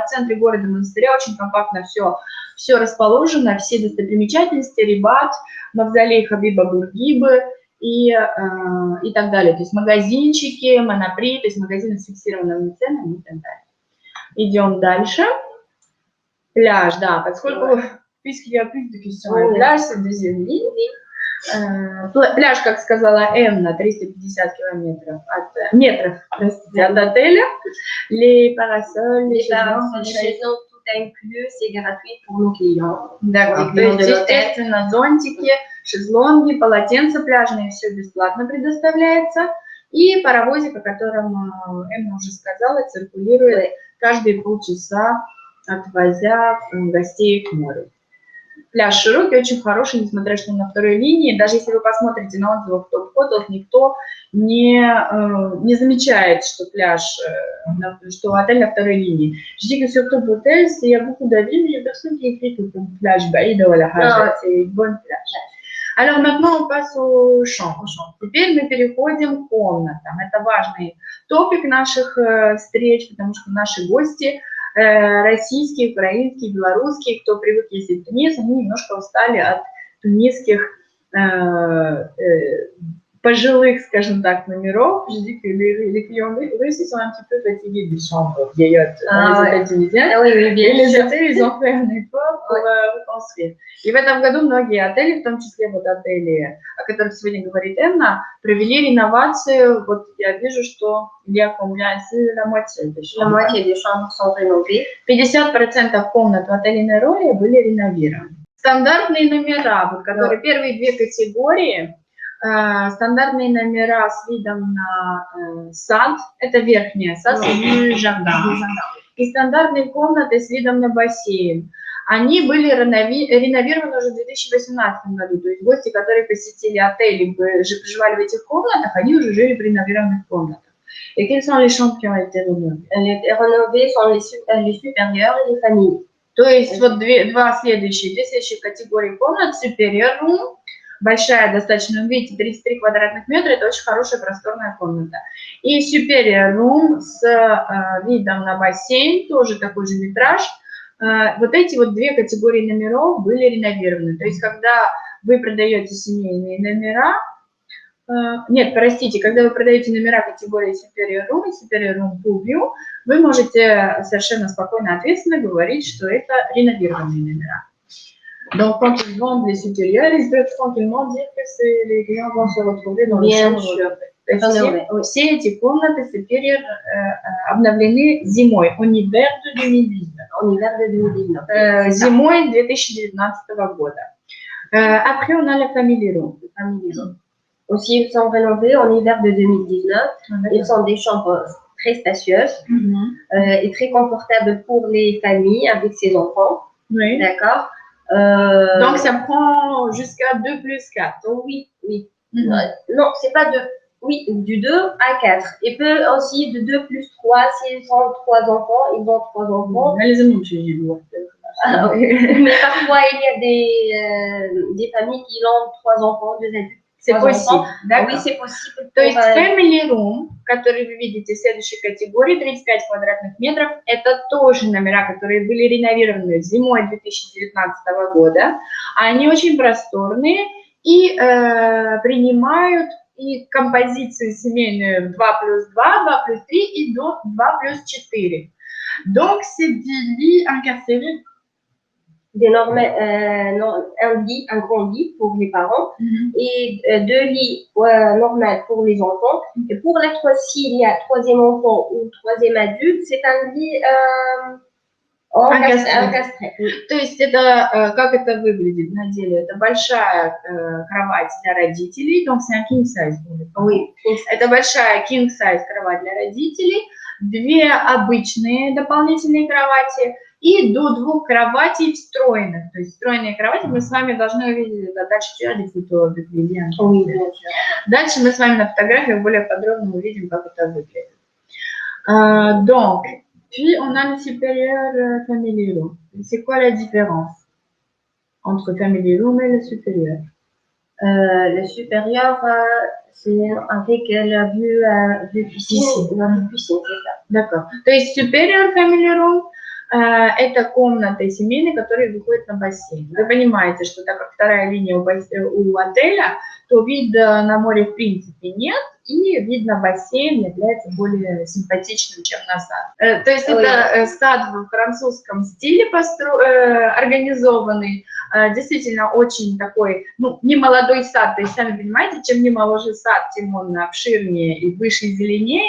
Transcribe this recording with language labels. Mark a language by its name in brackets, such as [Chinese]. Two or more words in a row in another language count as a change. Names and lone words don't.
[Russian] В центре города монастыря очень компактно все расположено, все достопримечательности, Рибат, мавзолей Хабиба Бургибы и так далее. То есть магазинчики, Монопри, то есть магазины с фиксированными ценами и так далее. Идем дальше. Пляж, да, поскольку [French] puisqu'il y a plus de questions, [Russian] пляж, [French] c'est deuxième ligne. [Russian] Пляж, как сказала Эмна, 350 метров от отеля. [French] Les parasols, les chaises, tout inclus, c'est gratuit pour nos clients. D'accord, [Russian] то есть, естественно, зонтики, шезлонги, полотенца пляжные, все бесплатно предоставляется. И паровозик, о котором Эмма уже сказала, циркулирует каждые полчаса, отвозя гостей к морю. Пляж широкий, очень хороший, несмотря что он на второй линии. Даже если вы посмотрите на отзывы в топ-фото, никто не замечает, что пляж, что отель на второй линии. [French] Je dis que sur top hôtel, il y a beaucoup d'avis, mais il y a personne qui écrit que le plage baïd ou la haja, c'est une bonne plage. Alors maintenant on passe au champ. [Russian] Теперь мы переходим к комнатам. Это важный топик наших встреч, потому что наши гости российские, украинские, белорусские, кто привык ездить в Тунис, они немножко устали от тунисских пожилых, скажем так, номеров. [French] Je dis que les clients russes sont un petit peu fatigués des chambres vieillottes dans les hôtels tunisiens. Et les hôtels, ils ont fait un effort pour reconstruire. [Russian] И в этом году многие отели, в том числе вот отели, о которых сегодня говорит Эмма, провели реновацию. Вот я вижу, что [French] la moitié des chambres sont rénovées. [Russian] 50% комнат в отеле Нероя были реновированы. Стандартные номера, вот, которые первые две категории, стандартные номера с видом на сад, это верхняя, сад, и стандартные комнаты с видом на бассейн. Они были реновированы уже в 2018 году, то есть гости, которые посетили отели, проживали в этих комнатах, они уже жили в реновированных комнатах. [French] Et quelles sont les chambres qui ont été rénovées? Les rénovées sont les supérieurs et les familles. [Russian] То есть вот две следующие категории комнат, [English] superior room, [Russian] большая достаточно, вы видите, 33 квадратных метра, это очень хорошая просторная комната. И [English] superior room [Russian] с видом на бассейн, тоже такой же метраж. Вот эти вот две категории номеров были реновированы. То есть когда вы продаете семейные номера, нет, простите, когда вы продаете номера категории [English] superior room full view, [Russian] вы можете совершенно спокойно, ответственно говорить, что это реновированные номера. [French] Donc, quand ils vendent les supérieurs, ils peuvent tranquillement dire que les clients vont se retrouver dans les chambres. [Russian] Все эти комнаты supérieurs обновлены зимой, [French] en hiver de 2019. [Russian] Зимой 2019 года. [French] Après, on a la [English] family room. [French] Aussi, ils sont rénovés en hiver de 2019. Ils sont des chambres très spacieuses et très confortables pour les familles avec ses enfants. Oui. D'accord. Donc, ça prend jusqu'à 2 plus 4. Oui. Non, c'est pas 2. Oui, du 2 à 4. Et peut aussi de 2 plus 3. S'ils ont 3 enfants, ils ont 3 enfants. Mais parfois, il y a des familles qui ont 3 enfants, 2 adultes. C'est possible. Oui, c'est possible. [Russian] То есть [English] family room, [Russian] который вы видите в следующей категории, 35 квадратных метров, это тоже номера, которые были реновированы зимой 2019 года. Они очень просторные и принимают и композицию семейную 2 плюс 2, 2 плюс 3 и до 2 плюс 4. [French] Donc, c'est des lits incarcérés. Un lit, un grand lit pour les parents et 2 lits normaux pour les enfants. Et pour s'il y a 3e enfant ou 3e adulte, c'est un lit encastré. [Russian] То есть это, как это выглядит на деле? Это большая кровать для родителей, [French] donc c'est un [English] king size. [French] Oui. [Russian] Это большая [English] king size [Russian] кровать для родителей, 2 обычные дополнительные кровати, и до 2 кроватей встроенных. То есть встроенные кровати мы с вами должны увидеть это дальше. Дальше мы с вами на фотографиях более подробно увидим, как это выглядит. [French] Donc, puis on a le supérieur [English] family room. [French] C'est quoi la différence entre [English] family room [French] et le supérieur? Le supérieur, c'est avec la vue piscine. C'est ça. D'accord. [Russian] То есть supérieur [English] family room [Russian] это комната семейная, которая выходит на бассейн. Вы понимаете, что так как вторая линия у отеля, то вида на море в принципе нет, и вид на бассейн является более симпатичным, чем на сад. То есть это сад в французском стиле организованный, действительно очень такой, не молодой сад, то есть сами понимаете, чем не моложе сад, тем он обширнее и выше и зеленее.